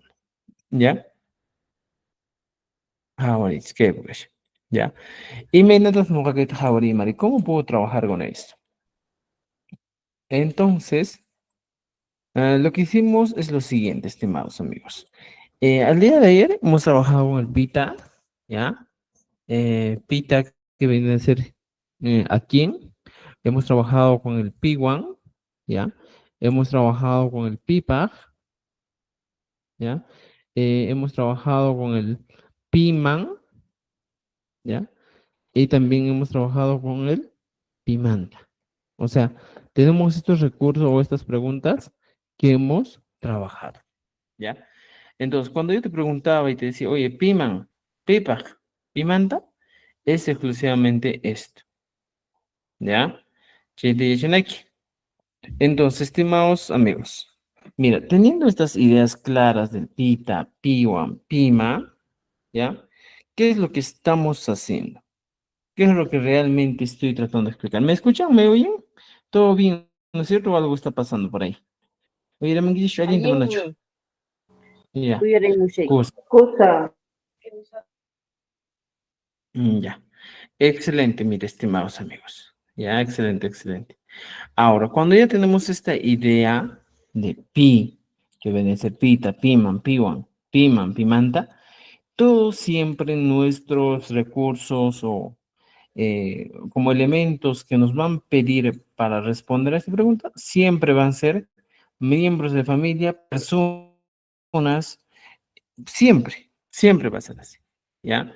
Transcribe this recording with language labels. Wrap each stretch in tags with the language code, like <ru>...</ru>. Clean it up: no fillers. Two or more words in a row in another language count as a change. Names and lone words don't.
<es>¿Ya? Ahora, es que, pues, ¿ya? Y me notas nunca que Jabari, Mari, ¿cómo puedo trabajar con esto? Entonces, lo que hicimos es lo siguiente, estimados amigos. Al día de ayer hemos trabajado con el Pita, ¿ya? Pita que viene a ser a quién. Hemos trabajado con el Piwan, ¿ya? Hemos trabajado con el Pipa, ¿ya? Hemos trabajado con el Piman, ¿ya? Y también hemos trabajado con el Pimanta. O sea, tenemos estos recursos o estas preguntas que hemos trabajado, ¿ya? Entonces, cuando yo te preguntaba y te decía, oye,</es> <qu>piman, pipa, pimanta,</qu> <es>es exclusivamente esto, ¿ya? Chile. Entonces, estimados amigos, mira, teniendo estas ideas claras del</es> <qu>pita, piwan, pima,</qu> <es>¿ya? ¿Qué es lo que estamos haciendo? ¿Qué es lo que realmente estoy tratando de explicar? ¿Me escuchan? ¿Me oyen? ¿Todo bien? ¿No es cierto? ¿O algo está pasando por ahí? Oye, la manguillo, alguien te manda.</es> <qu>Allinmi</qu> <es>Ya,</es> <qu>Uyarimushay.</qu> <es>cosa.</es> <qu>kusa.</qu> <es>Ya. Excelente, mis estimados amigos. Ya, excelente. Ahora, cuando ya tenemos esta idea de pi, que viene a ser</es> <qu>pita, piman, piwan, piman, pimanta,</qu> <es>todos siempre nuestros recursos o como elementos que nos van a pedir para responder a esta pregunta, siempre van a ser miembros de familia, personas, siempre va a ser así, ¿ya?</es>